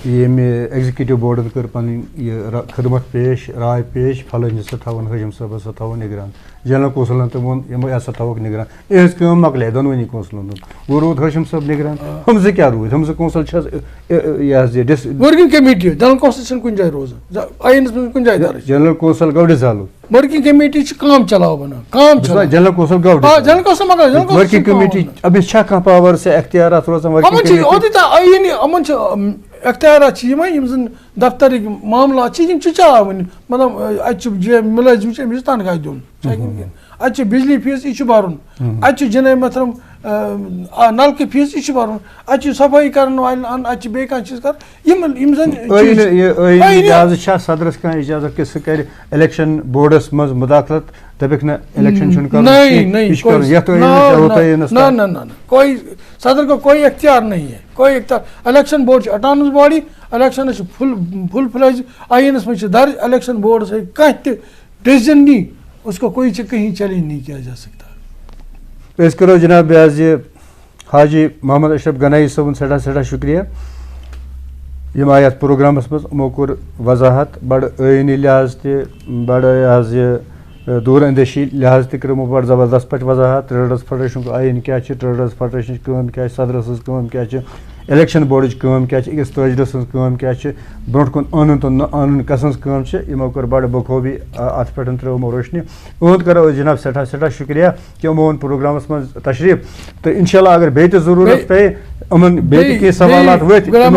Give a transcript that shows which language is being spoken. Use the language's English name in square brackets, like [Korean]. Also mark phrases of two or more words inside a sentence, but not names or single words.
[Kashmiri] ییٚمہِ [English] executive boardan [Kashmiri] کٔر پنٕنۍ یہِ خدمت پیش راے پیش فلٲنۍ ہسا تھاوُن ہاشم صٲب ہسا تھاوُن نگران [English] general councilan [Kashmiri] تہِ ووٚن یِمو ہسا تھاوُکھ نگران یِہٕنٛز کٲم مۄکلے دۄنوٕنی کونسلن ہُنٛد وۄنۍ روٗد ہاشم صٲب نگران ہُم زٕ کیٛاہ روٗدۍ ہُم زٕ کونسل چھِ حظ یہِ حظ یہِ [English] working committee general council [Kashmiri] چھنہٕ کُنہِ جایہِ روزان ٲیٖنس منٛز کُنہِ جایہِ درٕج [English] general council گوٚو ڈِزالو working committee [Kashmiri] چھِ کام چلاو بنان کام [English] general council گوٚو general council مگر working committee [Kashmiri] أمِس چھا کانٛہہ پاور سے اختیارات روزان یِمن چھِ اختیارات چھِ یِمے یِم زن دفترٕکۍ معاملات چھِ یِم چھِ چلاوٕنۍ مطلب اتہِ چھُ مُلٲزِم چھُ أمِس چھُ تنخاہ دیُن اتہِ چھُ بجلی فیٖس یہِ چھُ برُن اتہِ چھُ جناب محترم نلکہٕ فیٖس یہِ چھُ برُن اتہِ چھُ صفٲیی کرن والٮ۪ن انُن اتہِ چھُ بیٚیہِ کانٛہہ چیٖز کرُن یِم زن چھا صدرس کانٛہہ اِجازت کہِ سُہ کرِ [English] election boardas [Kashmiri] منٛز مداخلت دپکھ نہ الیکشن چھُنہٕ کرُن [Urdu] کوئی صدر کو کوئی اختیار نہیں ہے کوئی اختیار [Kashmiri] الیکشن بورڈ چھُ اٹانمس باڈی الیکشنس چھُ فل فلیج ٲیٖنس منٛز چھُ درج الیکشن بورڈس ہیٚکہِ کانٛہہ تہِ ڈیسیجن [Urdu] نی اس کو کوئی کہیں چیلنج نہیں کیا جا سکتا. [Kashmiri] أسۍ کرو جناب یہِ حظ یہِ حاجی محمد اشرف گنایی صٲبُن سٮ۪ٹھاہ سٮ۪ٹھاہ شُکریہ یِم آیہِ یتھ پروگرامس منٛز یِمو کوٚر وضاحت بڑٕ ٲیٖنی لحاظ تہِ بڑٕ یہِ حظ یہِ دوٗر اندیشی لحاظ تہِ کٔر یِمو بڑٕ زبردست پٲٹھۍ وضاحت [English] traders federationuk [Kashmiri] ٲیٖن کیٛاہ چھُ [English] traders federationich [Kashmiri] کٲم کیٛاہ چھِ صدرٕ سٕنٛز کٲم کیٛاہ چھِ [English] election boardich [Kashmiri] کٲم کیٛاہ چھِ أکِس تٲجرٕ سٕنٛز کٲم کیٛاہ چھِ برونٛٹھ کُن اَنُن تہٕ نہٕ اَنُن کَس سٕنٛز کٲم چھِ یِمو کٔر بڑٕ بخوٗبی اَتھ پٮ۪ٹھ ترٛٲو یِمو روشنی اُہُنٛد کَرو أسۍ جِناب سٮ۪ٹھاہ سٮ۪ٹھاہ شُکریہ کہِ یِمو اوٚن پروگرامَس منٛز تشریٖف تہٕ اِنشاء اللہ اگر بیٚیہِ تہِ ضروٗرت پیٚیہِ یِمن بیٚیہِ تہِ کینٛہہ سوالات ؤتھۍ